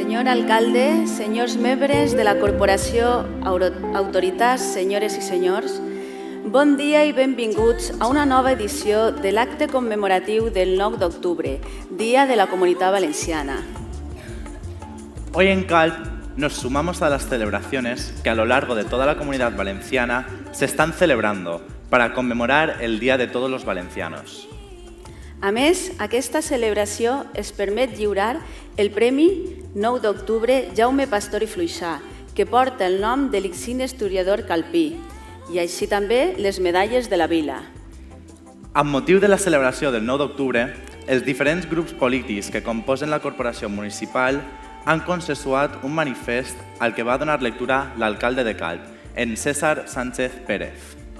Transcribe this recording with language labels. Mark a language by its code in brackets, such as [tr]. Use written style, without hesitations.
[ca] alcalde, senyors membres de la Corporació, autoritats, senyores i senyors, bon dia i benvinguts a una nova edició de l'acte commemoratiu del 9 d'octubre, Día de la Comunitat Valenciana. [es] Hoy en CALP nos sumamos a las celebraciones que a lo largo de toda la Comunidad Valenciana se están celebrando para conmemorar el Día de todos los valencianos. [ca] A més, aquesta celebració es permet lliurar el Premi 9 d'octubre Jaume Pastor i Fluixà, que porta el nom de l'exigne historiador calpí, i així també les medalles de la vila. Amb motiu de la celebració del 9 d'octubre, els diferents grups polítics que composen la corporació municipal han consensuat un manifest al que va donar lectura l'alcalde de Calp, en César Sánchez Pérez.